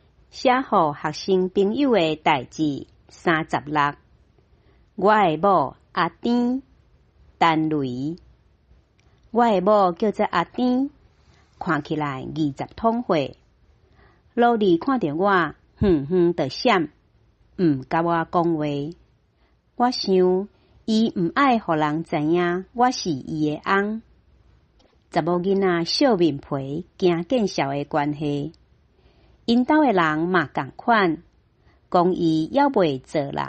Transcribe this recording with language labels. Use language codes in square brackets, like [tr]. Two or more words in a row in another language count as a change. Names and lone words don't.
[nan] 写予学生朋友的代志36。我的某阿甜，陈雷。我的某叫做阿甜，看起来20通岁。老李看到我，远远就闪，毋甲我讲话。我想，伊毋爱互人知影我是伊的翁。查某囡仔笑面皮，惊见笑的关系。因兜的人嘛共款，讲伊还袂做人。